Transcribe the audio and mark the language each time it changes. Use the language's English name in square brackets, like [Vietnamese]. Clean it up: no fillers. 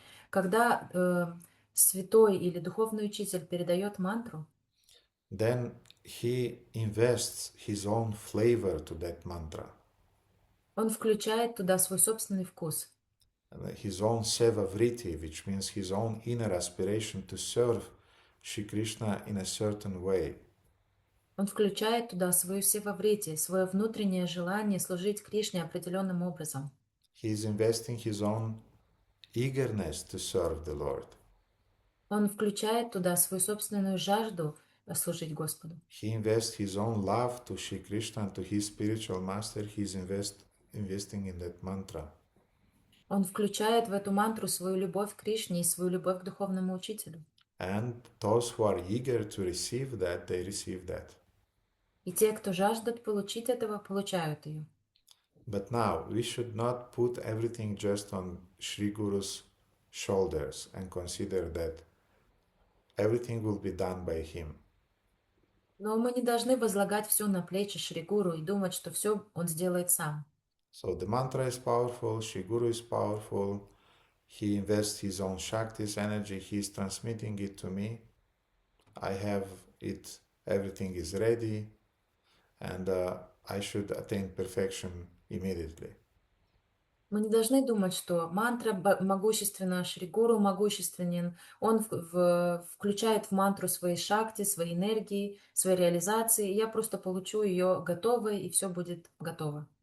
[Russian] Когда святой или духовный учитель передает мантру, [English] then he invests his own flavor to that mantra, [Russian] он включает туда свой собственный вкус, [English] his own seva vritti, which means his own inner aspiration to serve Shri Krishna in a certain way. [Russian] он включает туда свою севаврити, свое внутреннее желание служить Кришне определенным образом. [English] He is investing his own eagerness to serve the Lord. [Russian] Он включает туда свою собственную жажду служить Господу. [English] He invests his own love to Shri Krishna and to his spiritual master. He is investing in that mantra. [Russian] Он включает в эту мантру свою любовь к Кришне и свою любовь к духовному учителю. [English] And those who are eager to receive that, they receive that. [Russian] И те, кто жаждут получить этого, получают ее. [English] But now, we should not put everything just on Shri Guru's shoulders and consider that everything will be done by him. [Russian] Но мы не должны возлагать все на плечи Шри Гуру и думать, что все он сделает сам. [English] So the mantra is powerful, Shri Guru is powerful, he invests his own Shakti's energy, he is transmitting it to me, I have it, everything is ready, and I should attain perfection immediately. [Russian] Мы не должны думать, что мантра могущественна, Шри Гуру могущественен, он включает в мантру свои шакти, свои энергии, свои реализации, и я просто получу ее готовой, и все будет готово.